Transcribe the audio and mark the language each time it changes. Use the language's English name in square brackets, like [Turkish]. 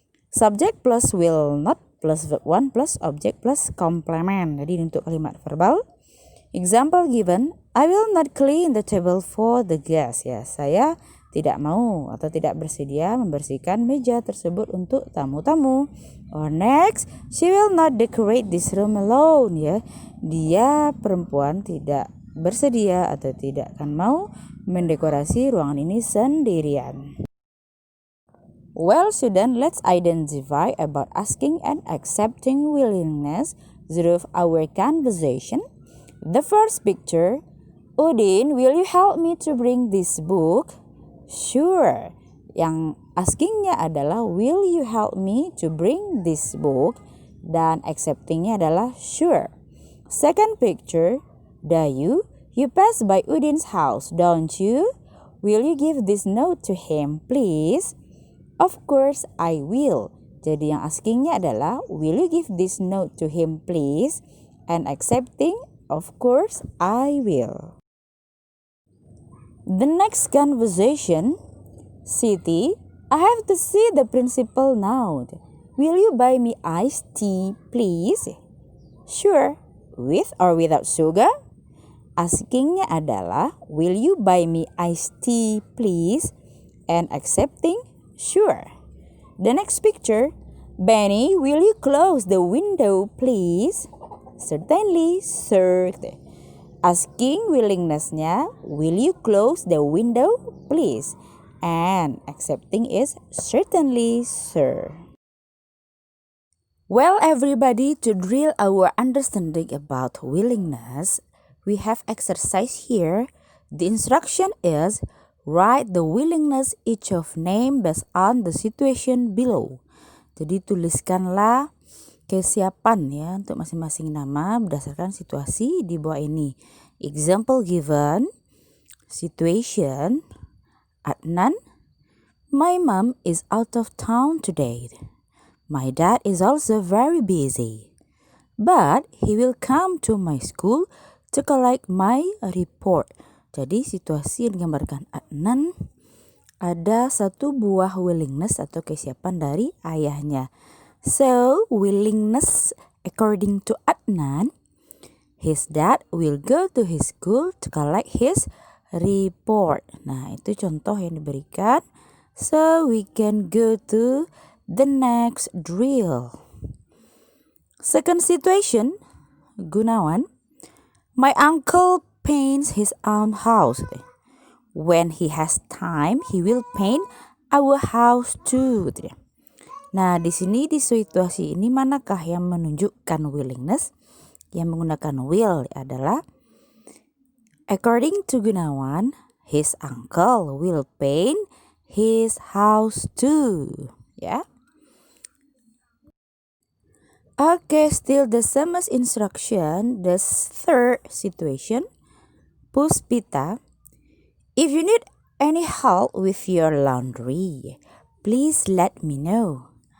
[English] Subject plus will not plus verb 1 plus object plus complement. [Indonesian] Jadi untuk kalimat verbal. [English] Example given, I will not clean the table for the guests. [Indonesian] Ya, saya tidak mau atau tidak bersedia membersihkan meja tersebut untuk tamu-tamu. [English] Or next, she will not decorate this room alone. [Indonesian] Ya, dia perempuan tidak bersedia atau tidak akan mau mendekorasi ruangan ini sendirian. [English] Well, student, let's identify about asking and accepting willingness through our conversation. The first picture, Udin, will you help me to bring this book? Sure. [Indonesian] Yang askingnya adalah [English] will you help me to bring this book? [Indonesian] Dan acceptingnya adalah sure. [English] Second picture, Dayu, you pass by Udin's house, don't you? Will you give this note to him, please? Of course, I will. [Indonesian] Jadi yang askingnya adalah [English] will you give this note to him, please? And accepting, of course, I will. The next conversation, Siti, I have to see the principal now. Will you buy me iced tea, please? Sure. With or without sugar? [Indonesian] Askingnya adalah [English] will you buy me iced tea, please? And accepting, sure. The next picture, Benny, will you close the window, please? Certainly, sir. Asking willingness-nya, will you close the window, please? And accepting is certainly, sir. Well, everybody, to drill our understanding about willingness, we have exercise here. The instruction is write the willingness each of name based on the situation below. [Indonesian] Jadi tuliskanlah kesiapan ya untuk masing-masing nama berdasarkan situasi di bawah ini. [English] Example given, situation, Adnan, my mom is out of town today. My dad is also very busy, but he will come to my school to collect my report. [Indonesian] Jadi situasi yang digambarkan Adnan, ada satu buah willingness atau kesiapan dari ayahnya. [English] So, willingness according to Adnan, his dad will go to his school to collect his report. [Indonesian] Nah, itu contoh yang diberikan. [English] So, we can go to the next drill. Second situation, Gunawan, my uncle paints his own house. When he has time, he will paint our house too. [Indonesian] Nah, di sini di situasi ini manakah yang menunjukkan willingness? Yang menggunakan will adalah [English] according to Gunawan, his uncle will paint his house too. Ya. Okay, still the same as instruction. The third situation, Puspita, if you need any help with your laundry, please let me know.